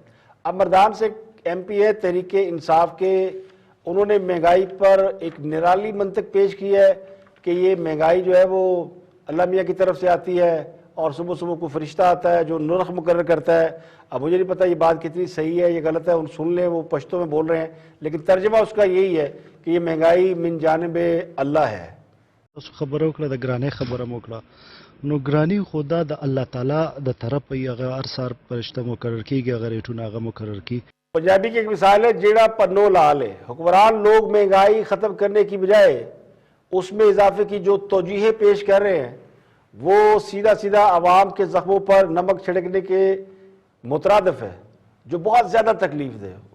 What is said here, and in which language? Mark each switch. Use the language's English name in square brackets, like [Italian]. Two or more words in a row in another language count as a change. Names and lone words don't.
[Urdu] اب مردان سے ایم پی ہے تحریک انصاف کے, انہوں نے مہنگائی پر ایک نرالی منطق پیش کی ہے کہ یہ مہنگائی جو ہے وہ اللہ میاں کی طرف سے آتی ہے اور صبح صبح کو فرشتہ آتا ہے جو نرخ مقرر کرتا ہے. اب مجھے نہیں پتا یہ بات کتنی صحیح ہے, یہ غلط ہے, ان سن لیں, وہ پشتوں میں بول رہے ہیں, لیکن ترجمہ اس کا یہی ہے کہ یہ مہنگائی من جانب اللہ ہے. [Pashto] اس خبر وکړه د ګرانۍ خبره مو وکړه نو ګرانی خدا د الله تعالی د طرف هغه ارسار فرشتہ مقرر کیږي هغه ریټونه هغه مقرر کی. [Urdu] پنجابی کی ایک مثال ہے, [Punjabi] جیڑا پنو لال ہے. [Urdu] حکمران لوگ مہنگائی ختم کرنے کی بجائے اس میں اضافے کی جو توجیہیں پیش کر رہے ہیں وہ سیدھا سیدھا عوام کے زخموں پر نمک چھڑکنے کے مترادف ہے, جو بہت زیادہ تکلیف دہ.